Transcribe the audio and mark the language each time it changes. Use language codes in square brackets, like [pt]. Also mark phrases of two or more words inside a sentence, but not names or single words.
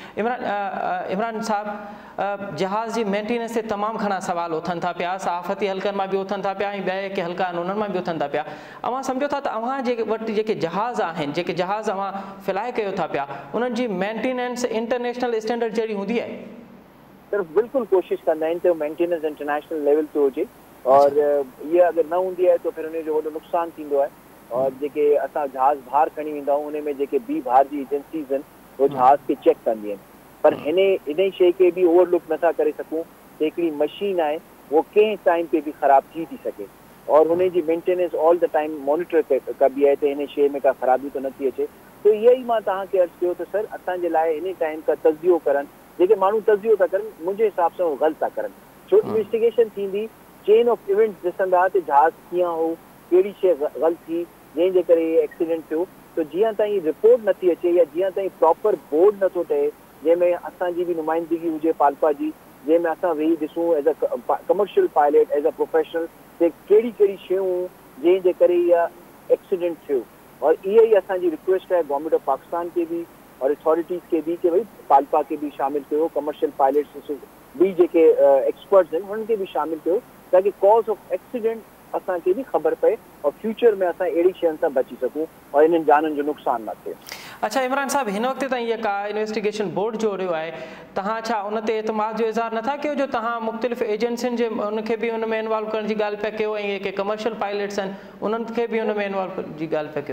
[sd] इमरान साहब, जहाज़ जी मेंटेनेंस ते तमामु घणा सवाल उथनि था पिया, सहाफ़ती हल्कनि मां बि उथनि था पिया ऐं ॿिया जेके हल्का आहिनि उन्हनि मां बि उथनि था पिया। अवां सम्झो था त अव्हां जे वटि जेके जहाज़ आहिनि, जेके जहाज़ अवां फ्लाए कयो था पिया, उन्हनि जी मेंटेनेंस [en] international standard [sd] जहिड़ी हूंदी आहे? सर बिल्कुलु कोशिशि कंदा आहिनि त मेंटेनेंस [en] international level [sd] ते हुजे [ur] اور یہ اگر نہ ہونگی ہے تو پھر انہیں [sd] जो वो नुकसान थींदो है और जेके असां जहाज़ बाहर खणी वेंदा आहियूं उन में जेके बी बाहर जी एजेंसीज़ आहिनि वो जहाज़ के चेक कंदी आहिनि, पर इन शइ खे बि ओवरलुक नथा करे सघूं त हिकिड़ी मशीन आहे वो कंहिं टाइम पे बि ख़राब थी सके और हुन जी मेंटेनेंस [en] all the time [sd] मॉनिटर कबी आहे त हिन शइ में का ख़राबी तो नथी अचे। तो इहा ई मां तव्हांखे अर्ज़ु कयो त सर असांजे लाइ हिन टाइम का तज़ियो करनि, जेके माण्हू तज़ियो था करनि मुंहिंजे हिसाब सां उहो ग़लति था करनि, छो इन्वेस्टिगेशन थींदी [en] chain of events [sd] ॾिसंदा त जहाज़ कीअं हो, कहिड़ी शइ ग़लति थी जंहिंजे करे एक्सीडेंट थियो। तो जीअं ताईं रिपोर्ट नथी अचे या जीअं ताईं [en] proper board [sd] नथो ठहे जंहिंमें असांजी बि नुमाइंदगी हुजे पाल्पा जी, जंहिंमें असां वेही ॾिसूं [en] as a commercial pilot as a professional [sd] ते कहिड़ी शयूं जंहिंजे करे इहा एक्सीडेंट थियो। और इहा ई असांजी रिक्वेस्ट आहे [en] Government of Pakistan [ur] کے بھی اور اتھارٹیز کے بھی کہ بھائی پالپا کے بھی [sd] कि भाई पाल्पा के भी शामिल कयो, [en] commercial pilots [sd] भी जेके एक्सपर्ट्स आहिनि हुननि खे बि शामिल कयो ताकि [en] cause of accident [sd] असांखे बि ख़बर पए और फ्यूचर में असां अहिड़ी शयुनि सां बची सघूं और इन्हनि जाननि जो नुक़सान न थिए। अच्छा इमरान साहब, हिन वक़्त ताईं जेका [en] investigation board [sd] जो रहियो आहे, तव्हां छा उन ते एतमाद जो इज़हार नथा कयो जो तव्हां मुख़्तलिफ़ एजेंसियुनि जे उनखे बि उन में इन्वॉल्व करण जी ॻाल्हि पिया कयो ऐं जेके [en] commercial pilots [sd] आहिनि उन्हनि खे बि उन में इन्वॉल्व जी ॻाल्हि पिया कयो?